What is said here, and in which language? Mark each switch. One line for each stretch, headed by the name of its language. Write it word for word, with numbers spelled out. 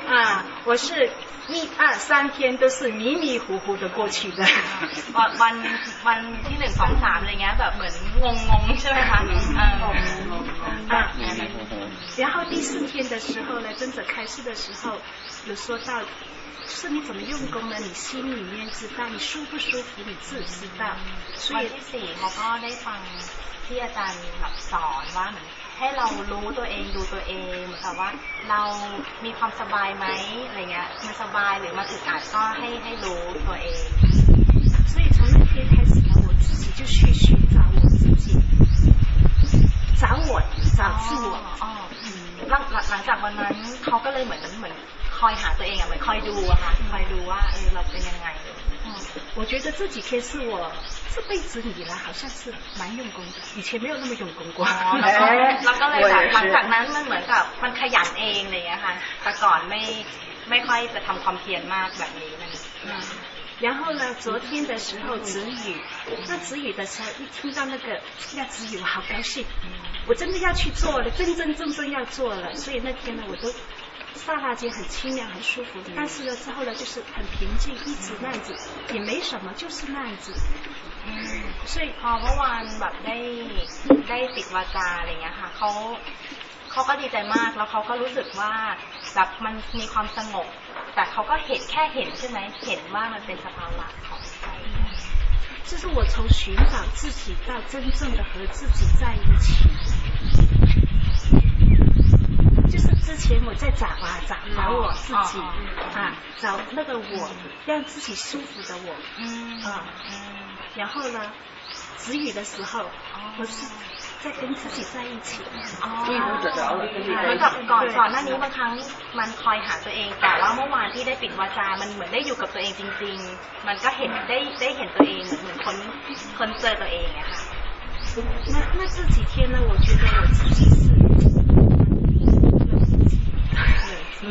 Chinese: 啊，我是一二三天都是迷迷糊糊的过去的。
Thai: วันวันวันที่หนึ่งสองสามอะไรเงี้ยแบบเหมือนงงงใช่ไหมคะเอออ่ะ
Chinese: 然后第四天的时候呢，真正开始的时候有说到，就是你怎么用功呢？你心里面知道，你舒不舒服你自己知道。所以第四我
Thai: ก็ได้ฟังที่อาจารย์แบบสอนว่าเหมือนให้เรารู้ตัวเองดูตัวเองเหมือนกับว่าเรามีความสบายไหมอะไรเงี้ยมันสบายหรือมันอึดอัดก็ให้ให้รู้ตัวเอง
Chinese: 所以从那天开始呢我自己就去寻找我自己找我找自我
Thai: อ๋อหลังหลังจากวันนั้นเขาก็เลยเหมือนเหมือนคอยหาตัวเองอ่ะเหมือนคอยดูอะค่ะคอยดูว่าเออเราเป็นยังไง
Chinese: 我觉得这几天是我这辈子以来好像是蛮用功的，以前没有那么用功过。
Thai: 哦，
Chinese: 然后，然后嘞，
Thai: หลังจากนั้นมันเหมือนกับมันขยันเองเลยอะค่ะแต่ก่อนไม่ไม่ค่อยจะทำความเพียรมากแบบนี้นะ
Chinese: 然后呢，昨天的时候止语，那止语的时候一听到那个要止语，我好高兴，我真的要去做了，真真正正要做了，所以那天呢，我都。刹那间很清凉很舒服但是呢之后呢就是很平静一直那样子也没什么就是那样子
Thai: 所以พอเมื่อวานแบบได้ได้ติดวาจาอะไรเงี้ยค่ะเขาเขาก็ดีใจมากแล้วเขาก็รู้สึกว่าแบบมันมีความสงบแต่เขาก็เห็นแค่เห็นใช่ไหมเห็นว่ามันเป็นสภาวะของใจ
Chinese: 就是我从寻找自己到真正的和自己在一起就是之前我在找啊找找我自己、哦哦嗯、啊找那个我让自己舒服的我、嗯、啊、嗯、然后呢止语的时候、哦、我是在跟自己在一起追逐者着了
Thai: มันกับก่อนก่อนหน้านี้บางครั้งมันคอยหาตัวเองแต่แล้วเมื่อวานที่ได้ปิดวาจามันเหมือนได้อยู่กับตัวเองจริงๆมันก็เห็นได้ได้เห็นตัวเองเหมือนคนคนเจอตัวเองอะค่ะ
Chinese: 那那这几天呢我觉得我自己是